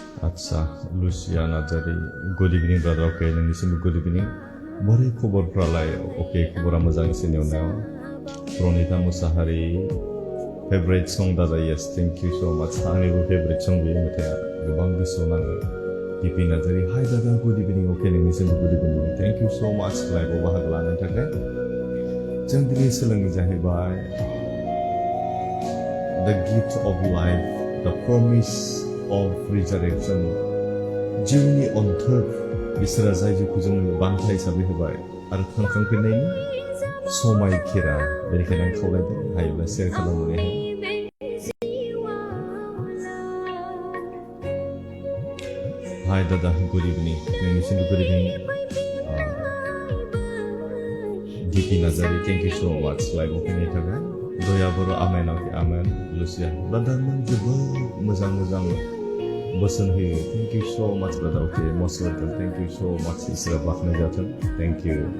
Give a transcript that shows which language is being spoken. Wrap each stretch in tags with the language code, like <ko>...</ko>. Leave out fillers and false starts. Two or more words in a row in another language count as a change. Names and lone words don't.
<brx>आच्छा लुसिया नार्जारि</brx> <en>good evening brother okay</en> <brx>नोंनिसिमबो</brx> <en>good evening</en> <brx>बोरै खबरफ्रालाय अके खबरा मोजां एसे नेवनायाव प्रनिता मुसाहारि</brx> <en>favourite song</en> <brx>दादा</brx> <en>yes thank you so much</en> <brx>आंनिबो</brx> <en>favourite song</en> <brx>बे मेथाइआ गोबां गोसोआव नाङो दिपि नार्जारि हाय दादा</brx> <en>good evening okay</en> <brx>नोंनिसिमबो</brx> <en>good evening thank you so much</en> <brx>लाइभआव बाहागो लानायनि थाखाय जों दिनै सोलोंनो जाहैबाय</brx> <en>the gift of life the promise of resurrection जिउनि अनथोब इसोरा जाय जिउखौ जोंनो बान्था हिसाबै होबाय आरो थांखांफिननायनि समायखिरा बेनिखायनो आं खावलायदों हायोब्ला शेयार खालामनानै हाय दादा good evening नोंनिसिमबो good evening दिपि नार्जारि thank you so much लाइभआव फैनायनि थाखाय दया बर' आमेन आमेन लुसिया ब्रादारमोन जोबोद मोजां मोजां बोसोन होयो thank you so much brother okay most welcome thank you so much इसोरा बाख्नाय जाथों thank you</en>